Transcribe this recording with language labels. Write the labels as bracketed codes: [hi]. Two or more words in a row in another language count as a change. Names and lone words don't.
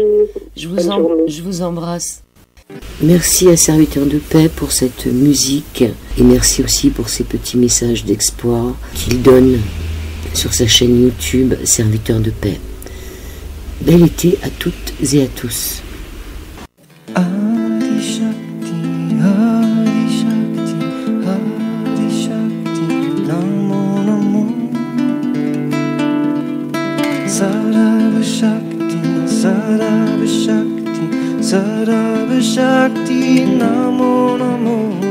[fr] Je vous embrasse. Merci à Serviteur de Paix pour cette musique, et merci aussi pour ces petits messages d'espoir qu'il donne sur sa chaîne YouTube Serviteur de Paix. Bel été à toutes et à tous. [sa] Adi Shakti, Adi Shakti, Adi Shakti, Namo Namo. Sarava Shakti, Sarava Shakti, Sarava Shakti, Namo Namo.